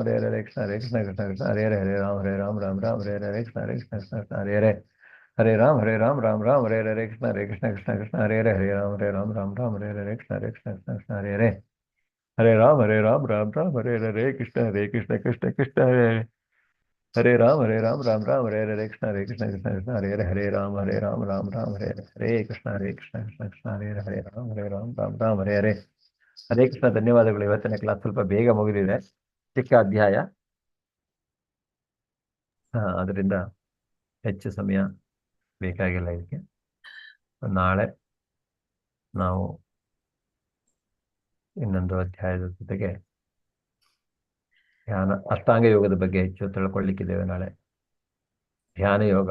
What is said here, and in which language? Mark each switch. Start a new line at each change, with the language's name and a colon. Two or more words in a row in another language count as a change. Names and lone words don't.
Sanskrit: ಹರೇ ಹರೇ ಕೃಷ್ಣ ಕೃಷ್ಣ ಹರೇ ರಾಮ್ ರಾಮ್ ರಾಮ್ ಹರೇ ಹರೇ ಕೃಷ್ಣ ಕೃಷ್ಣ ಹರೇ ರಾಮ್ ರಾಮ್ ರಾಮ್ ಹರೇ ಹರೇ ಕೃಷ್ಣ ಕೃಷ್ಣ ಕೃಷ್ಣ ಹರೇ ರಾಮ್ ರಾಮ್ ರಾಮ್ ಹರೇ ಹರೇ ಕೃಷ್ಣ ಕೃಷ್ಣ ಹರೇ ರಾಮ್ ರಾಮ್ ರಾಮ್ ಹರೇ ಹರೇ ಕೃಷ್ಣ ಕೃಷ್ಣ ಕೃಷ್ಣ ಹರೇ ರಾಮ್ ರಾಮ್ ರಾಮ್ ಹರೇ ಹರೇ ಕೃಷ್ಣ ಕೃಷ್ಣ ಹರೇ ರಾಮ್ ರಾಮ್ ರಾಮ್ ಹರೇ ಹರೇ ಕೃಷ್ಣ ಕೃಷ್ಣ ಹರೇ ರಾಮ್ ರಾಮ್ ಹರೇ ಹರೇ ಕೃಷ್ಣ.
Kannada: ಧನ್ಯವಾದಗಳು. ಇವತ್ತಿನ ಕ್ಲಾಸ್ ಸ್ವಲ್ಪ ಬೇಗ ಮುಗಿದಿದೆ, ಚಿಕ್ಕ ಅಧ್ಯಾಯ, ಅದರಿಂದ ಹೆಚ್ಚು ಸಮಯ ಬೇಕಾಗಿಲ್ಲ ಇದಕ್ಕೆ. ನಾಳೆ ನಾವು ಇನ್ನೊಂದು ಅಧ್ಯಾಯದ ಜೊತೆಗೆ ಧ್ಯಾನ ಅಷ್ಟಾಂಗ ಯೋಗದ ಬಗ್ಗೆ ಹೆಚ್ಚು ತಿಳ್ಕೊಳ್ಳಿಕ್ಕಿದ್ದೇವೆ ನಾಳೆ, ಧ್ಯಾನ ಯೋಗ.